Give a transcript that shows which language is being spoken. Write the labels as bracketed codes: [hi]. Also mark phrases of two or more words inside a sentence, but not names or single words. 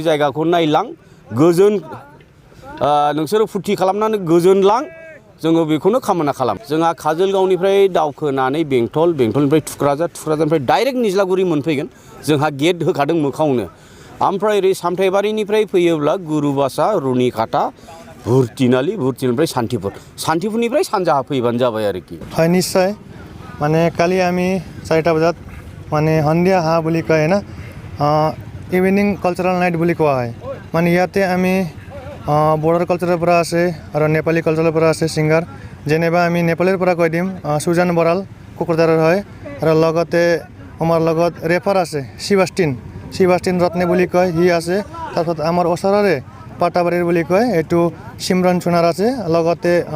[brx] जायगाखौ नायलां गोजोन नोंसोरो फुरथि खालामनानै गोजोनलां जोङो बेखौनो कामना खालाम जोंहा काजोलगावनिफ्राय दावखोनानै बेंटलनिफ्राय थुक्राझारनिफ्राय डाइरेक्ट निज्लागुरि मोनफैगोन जोंहा गेट होखादों मोखाङावनो ओमफ्राय ओरै सामथाइबारिनिफ्राय फैयोब्ला गुरुबासा रुनिकाटा भुरतिनिफ्राय शान्तिपुरनिफ्राय सानजाहा फैबानो जाबाय आरोखि [as] হয় নিশ্চয় মানে কালি আমি 4টা বজাত মানে সন্ধিয়া হা বুলি কয় না [en] evening cultural night [as] বুলি কোৱা হয় মানে ইয়াতে আমি বৰ্ডাৰ কালচাৰৰ পৰা আছে আৰু নেপালী কালচাৰৰ পৰা আছে সিঙ্গাৰ যেনেবা আমি নেপালৰ পৰা কৈ দিম সুজান বৰাল কোকৰাঝাৰৰ হয় আৰু লগতে আমাৰ লগত ৰেফাৰ আছে শিবাষ্টিন ৰত্নে বুলি কয় হি আছে তাৰপিছত আমাৰ ওচৰৰে পাটাবাৰীৰ বুলি কয় এইটো সিমৰন সোণাৰ আছে লগতে